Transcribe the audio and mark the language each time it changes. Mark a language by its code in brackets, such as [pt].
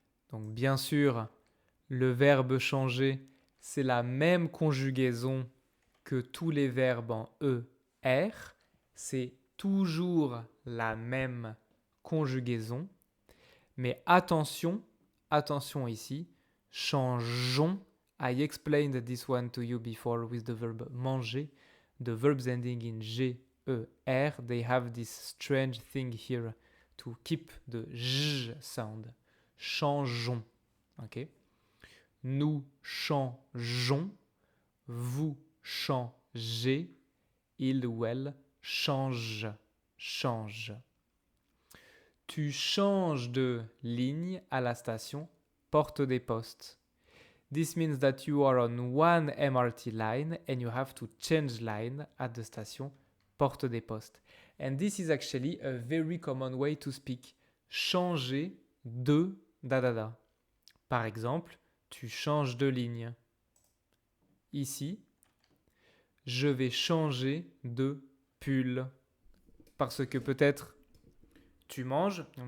[fr] Donc bien sûr, le verbe changer, c'est la même conjugaison que tous les verbes en ER. C'est toujours la même conjugaison. Mais attention ici, changeons. [en] I explained this one to you before with the verb manger. The verbs ending in G-E-R, they have this strange thing here to keep the j sound. [fr] Changeons. Okay? Nous changeons. Vous changez. Il ou elle change. Change. Tu changes de ligne à la station Porte des Postes. [en] This means that you are on one MRT line and you have to change line at the station Porte des Postes. And this is actually a very common way to speak. [fr] Changer de da. Par exemple, tu changes de ligne. Ici, je vais changer de pull. Parce que peut-être tu manges.